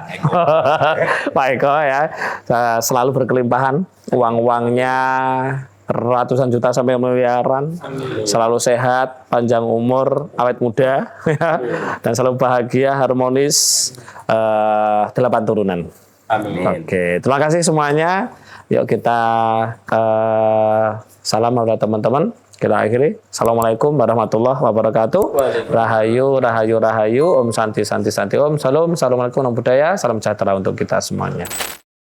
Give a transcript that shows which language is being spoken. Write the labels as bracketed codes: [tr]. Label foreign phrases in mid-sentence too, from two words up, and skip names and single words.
[id] Pak Eko ya, selalu berkelimpahan, uang-uangnya ratusan juta sampai miliaran, selalu sehat, panjang umur, awet muda, dan selalu bahagia, harmonis, 8 turunan. Amin. Oke, terima kasih semuanya. Yuk kita salam kepada teman-teman. Kita akhiri. [ar] السلام عليكم ورحمة الله وبركاته. [sa] Rahayu, rahayu, rahayu. Om Santi, Santi, Santi. Om Salam. [ar] السلام عليكم ورحمة الله وبركاته. [id] Salam sejahtera untuk kita semuanya.